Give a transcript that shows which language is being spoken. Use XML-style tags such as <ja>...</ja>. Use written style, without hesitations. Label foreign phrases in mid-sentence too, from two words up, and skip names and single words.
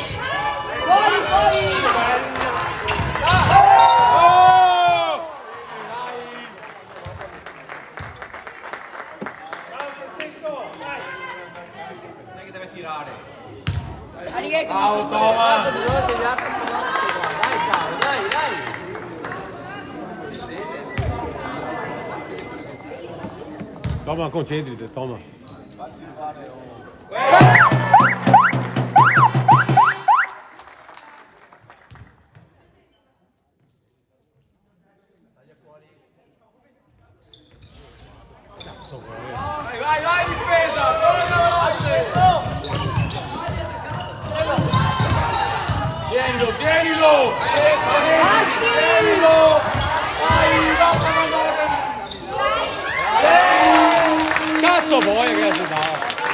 <it>Oh! Francesco, dai! Non è che deve tirare. Bravo, Toma! Toma, concentrati, Toma. Vai, difesa! Torna veloce! Tienilo! Tienilo! Vai, basta mandare! Cazzo vuoi che si dà?</it>